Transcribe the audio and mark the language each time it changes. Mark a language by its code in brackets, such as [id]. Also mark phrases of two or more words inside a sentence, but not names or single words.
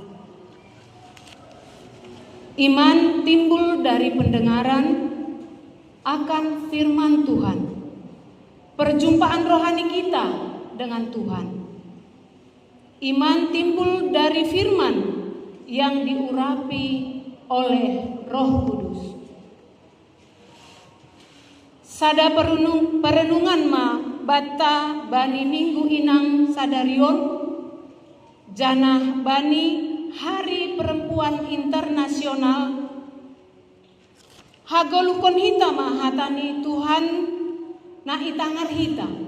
[id] Iman timbul dari pendengaran akan firman Tuhan, perjumpaan rohani kita dengan Tuhan. Iman timbul dari firman yang diurapi oleh Roh Kudus. [bts] Sada perenungan ma bata bani minggu inang sadarion janah bani Hari Perempuan Internasional hagolukon hita ma hatani Tuhan na itangar hita